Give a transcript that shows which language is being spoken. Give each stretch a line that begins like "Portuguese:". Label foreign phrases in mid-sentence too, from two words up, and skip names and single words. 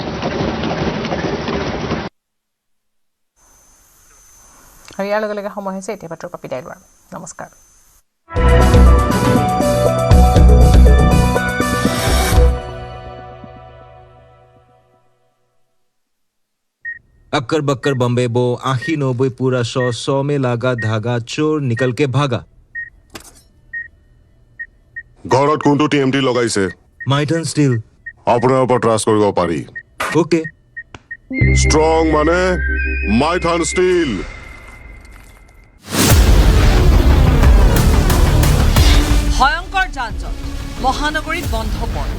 Assamese: নমস্কাৰ।
Hindi: अक्कर बक्कर बम्बे बो 80-90 पूरा 100 में लागा धागा चोर निकल के भागा।
Assamese: ঘৰত কোনটো টিএমটি লগাইছে? মাইটন ষ্টিল। আপোনাৰ ওপৰত ট্ৰাষ্ট কৰিব পাৰি। ওকে। ষ্ট্ৰং মানে মাইথন ষ্টিল। ভয়ংকৰ যানজঁট, মহানগৰীত বন্ধ পথ।